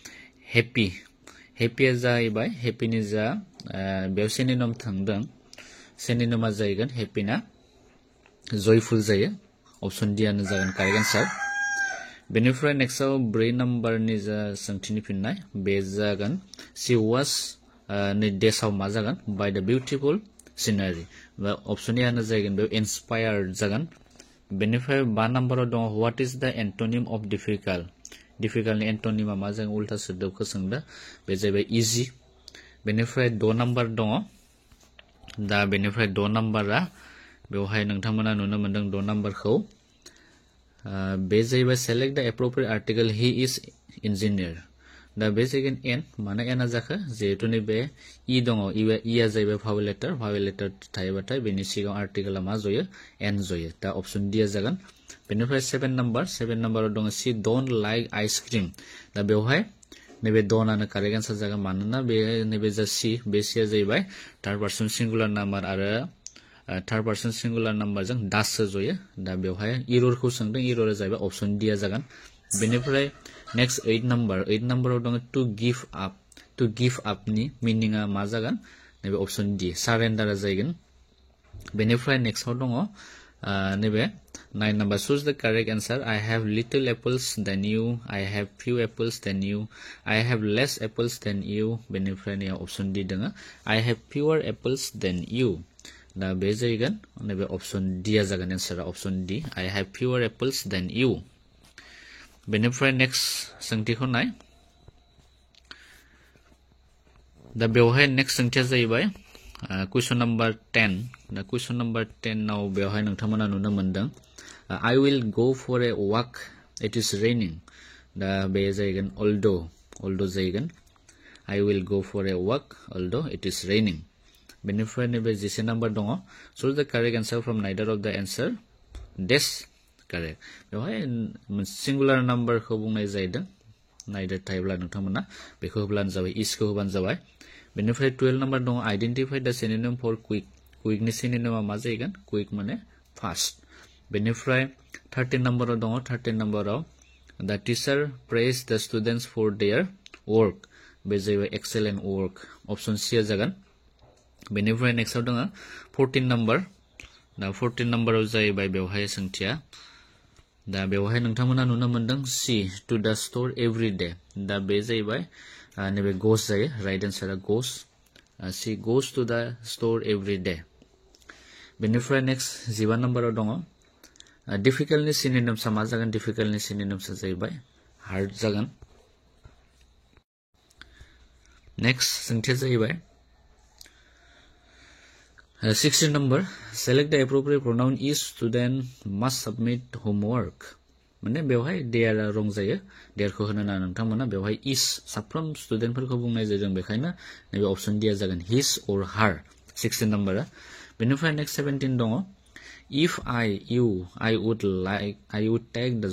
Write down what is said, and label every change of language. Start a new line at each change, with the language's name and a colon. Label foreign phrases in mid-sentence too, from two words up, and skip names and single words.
Bodo: हेपीया जाहैबाय हेपीनि जा बेयाव सिनोनिम थांदों सिनोनिमा जाहैगोन हेपीना जयफुल जायो
English: option D
Bodo: आनो जागोन कारेक्ट आन्सार बेनिफ्राय नेक्स्टआव 4 नम्बरनि जा सोंथिनि फिननाय बे जागोन
English: she was
Bodo: नै देशआव मा जागोन
English: by the beautiful scenery
Bodo: बा
English: option A
Bodo: आनो जागोन बेयाव इन्सपायर्ड जागोन बेनिफ्राय 5 नम्बराव दङ
English: what is the antonym of
Bodo: डिफिकाल्टनि एन्टोनिमा मा जागोन उल्टा सोदोबखौ सोंदों बे जाहैबाय इजि बेनिफ्राय 6 नम्बर दङ दा बेनिफ्राय 6 नम्बरा बेवहाय नोंथांमोना नुनो मोनदों 6 नम्बरखौ बे जाहैबाय
English: select the appropriate article he is engineer
Bodo: दा बे जागोन एन माने एना जाखो जेहेतु नैबे इ दङ इया जाहैबाय
English: vowel letter
Bodo: थायोबाथाय बेनि सिगाङाव आर्टिकला मा जयो एन जयो दा
English: option D
Bodo: आ जागोन बेनिफ्राय 7 नम्बराव दङ
English: she don't like ice cream
Bodo: दा बेवहाय नैबे डोनानो
English: correct answer
Bodo: जागोन मानोना बे नैबे जा सी बे सीया जाहैबाय
English: third person singular number
Bodo: आरो
English: third person singular
Bodo: नाम्बारजों दासो जयो दा बेवहाय इररखौ सोंदों इररा जाहैबाय
English: option D
Bodo: आ जागोन बेनिफ्राय नेक्स्ट 8 नम्बराव दङ टू
English: give up
Bodo: नि मीनिंआ मा जागोन नैबे
English: option D
Bodo: सारेन्डारा जागोन बेनिफ्राय नेक्स्टआव दङ नैबे 9
English: number choose the correct answer I have little apples than you I have few apples than you I have less apples than you
Bodo: बेनिफ्राय नै
English: option D
Bodo: दङ
English: I have fewer apples than you
Bodo: दा बे जागोन नैबे
English: option D
Bodo: आ जागोन आंसरा
English: option D I have fewer apples than you
Bodo: बेनिफ्राय नेक्स्ट सोंथिखौ नाय दा बेवहाय नेक्स्ट सोंथिया जाहैबाय
English: question number
Bodo: 10 दा
English: question number
Bodo: 10 नाव बेवहाय नोंथांमोना नुनो मोनदों
English: I will go for a walk it is raining
Bodo: दा बे जागोन अल्दो जागोन
English: I will go for a walk although it is raining
Bodo: बेनिफ्राय नैबे 11 नम्बर दङ
English: choose the correct answer from neither of the answer does correct
Bodo: बेवहाय सिंगुलार नाम्बारखौ बुंनाय जादों नाइदर थायोब्ला नोंथांमोना बेखौ होब्लानो जाबाय इसखौ होबानो जाबाय बेनिफ्राय 12 नम्बर दङ
English: identify the synonym for
Bodo: क्विकनि सिनोनिमा मा जागोन क्विक माने फास्ट बेनिफ्राय 13 नम्बराव दङ 13 नम्बराव
English: the teacher praise the students for their work
Bodo: बे जाहैबाय
English: excellent work option C
Bodo: आ जागोन बेनिफ्राय नेक्स्टआव दङ 14 नम्बर दा 14 नम्बराव जाहैबाय बेवहाय सोंथिया दा बेवहाय नोंथांमोना नुनो मोनदों
English: C to the store every day
Bodo: दा बे जाहैबाय नैबे गोस जायो राइट आंसरा
English: goes C goes to the store every day
Bodo: बेनिफ्राय नेक्स्ट 15 नम्बराव दङ डिफिकाल्टनि सिनोनिम्सआ मा जागोन डिफिकाल्टनि सिनोनिम्सआ जाहैबाय हार्ड जागोन नेक्स्ट सोंथिया जाहैबाय 16
English: number select the appropriate pronoun is student must submit homework
Bodo: माने बेवहाय देयारा रं जायो देयारखौ होनो ना नोंथांमोना बेवहाय इज साफ्रोम स्टुडेन्टफोरखौ बुंनाय जादों बेखायनो नैबे
English: option D
Bodo: आ जागोन
English: his or her
Bodo: 16 नम्बरा बेनिफ्राय नेक्स्ट 17 दङ
English: if I, you, I would take the job.